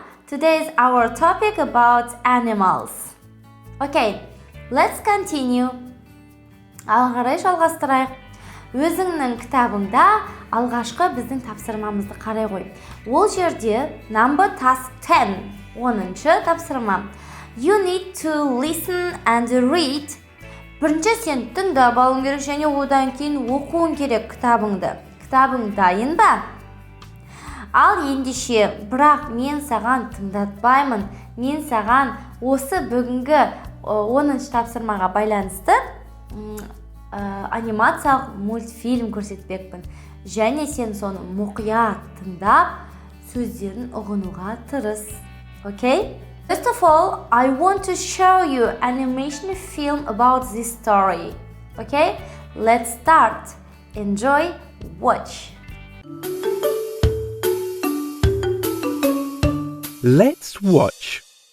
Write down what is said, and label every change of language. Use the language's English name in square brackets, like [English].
[English] Today is our topic about animals. Okay, let's continue. [Kazakh] Алғарай жалғастырайық. Өзіңнің кітабыңда алғашқы біздің тапсырмамызды қарай қой. Ол жерде [English] number task 10, [Kazakh] 10-шы тапсырма. [English] You need to listen and read. [Kazakh] Бірінші сен тыңдап алуың керек және одан кейін оқуың керек кітабыңды. Кітабың дайын ба? Ал ендеше, бірақ мен саған тыңдатпаймын. Мен саған осы бүгінгі 10-шы тапсырмаға байланысты анимациялық мультфильм көрсетпекпін. Және сен соны мұқият тыңдап, сөздерін ұғынуға тырыс. [English] Okay? First of all, I want to show you animation film about this story. Okay? Let's start. Enjoy, watch. Let's watch.